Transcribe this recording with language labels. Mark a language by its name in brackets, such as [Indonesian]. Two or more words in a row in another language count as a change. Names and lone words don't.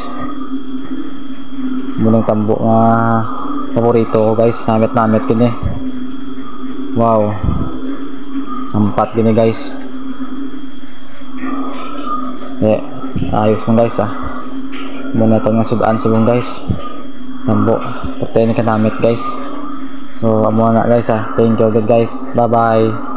[Hiligaynon] Munang tambo nga paborito ko guys, namit kini. Wow sampat gini guys ayos mo guys muna ito nga sudaan subong guys tambo pertay ni kanamit guys. So amo na guys [English] thank you good guys, bye bye.